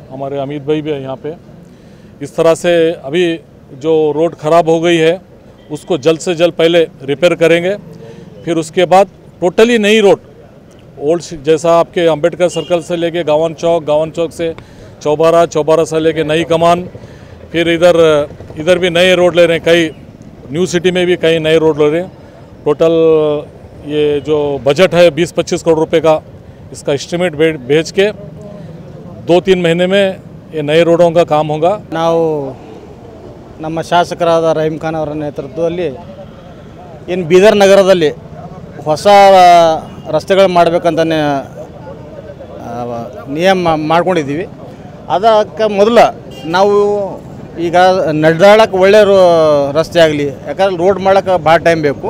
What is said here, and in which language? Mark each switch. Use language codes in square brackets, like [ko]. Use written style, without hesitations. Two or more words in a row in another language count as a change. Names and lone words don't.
[hi] हमारे अमित भाई भी है यहाँ पे। इस तरह से अभी जो रोड ख़राब हो गई है उसको जल्द से जल्द पहले रिपेयर करेंगे, फिर उसके बाद टोटली नई रोड ओल्ड जैसा आपके अंबेडकर सर्कल से लेके गावन चौक से चौबारा से लेके नई कमान, फिर इधर भी नए रोड ले रहे हैं, कई न्यू सिटी में भी कई नए रोड ले रहे हैं। टोटल ये जो बजट है 20-25 करोड़ रुपए का, इसका एस्टिमेट भेज के 2-3 महीने में ये नए रोडों का काम होगा। [kn] ನಾವು ನಮ್ಮ ಶಾಸಕರಾದ ರಹೀಮ್ ಖಾನ್ ಅವರ ನೇತೃತ್ವದಲ್ಲಿ ಏನು ಬೀದರ್ ನಗರದಲ್ಲಿ ಹೊಸ ರಸ್ತೆಗಳು ಮಾಡಬೇಕಂತ ನಿಯಮ ಮಾಡ್ಕೊಂಡಿದ್ದೀವಿ। ಅದಕ್ಕೆ ಮೊದಲು ನಾವು ಈಗ ನಡೆದಾಡಕ್ಕೆ ಒಳ್ಳೆ ರಸ್ತೆ ಆಗಲಿ, ಯಾಕಂದ್ರೆ ರೋಡ್ ಮಾಡೋಕ್ಕೆ ಭಾಳ ಟೈಮ್ ಬೇಕು।